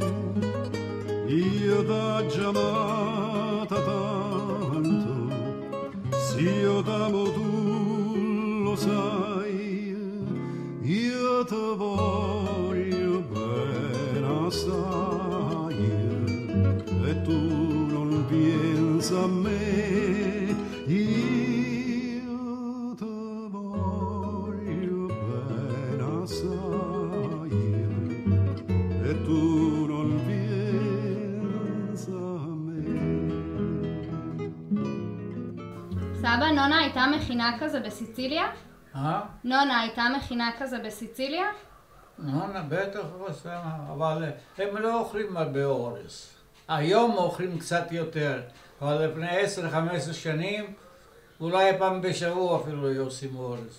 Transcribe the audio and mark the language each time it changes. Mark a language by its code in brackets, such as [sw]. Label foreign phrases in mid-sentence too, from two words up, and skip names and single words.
[it] Io t'ho già amata tanto, se io t'amo tu lo sai, io ti voglio bene assai e tu non pensi a me. Io ti voglio bene assai e tu non pensi a me. [he] סבא, נונה הייתה מכינה כזה בסיציליה? נונה הייתה מכינה כזה בסיציליה? נונה בטח עושה, אבל הם לא אוכלים הרבה אורז. היום אוכלים קצת יותר, אבל לפני 10-15 שנים, אולי פעם בשבוע אפילו היו עושים אורז.